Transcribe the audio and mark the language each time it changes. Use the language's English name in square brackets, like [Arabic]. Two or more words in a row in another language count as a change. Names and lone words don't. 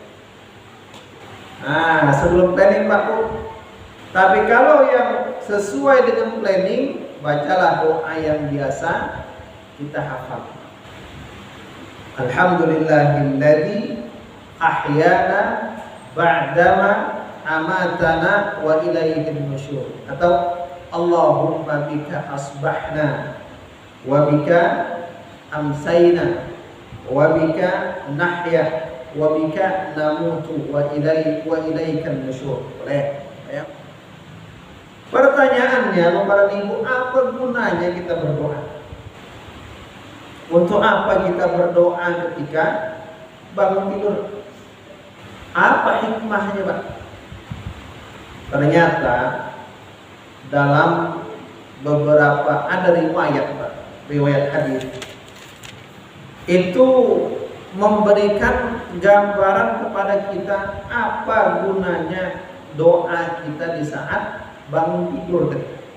[Indonesian] Sebelum planning Pak Bu. Tapi kalau yang sesuai dengan planning, bacalah doa yang biasa kita hafal. [Arabic] الحمد لله الذي أحيانا بعد ما أماتنا وإليه النشور. Atau اللهم بك أصبحنا وبك أمسينا وبك نحيا وبك نموت وإليك النشور. [Indonesian] Boleh ya? Pertanyaannya Bapak Ibu, apa gunanya kita berdoa? Untuk apa kita berdoa ketika bangun tidur? Apa hikmahnya Pak? Ternyata dalam beberapa ada riwayat Pak, riwayat hadis itu memberikan gambaran kepada kita apa gunanya doa kita di saat bangun tidur tadi.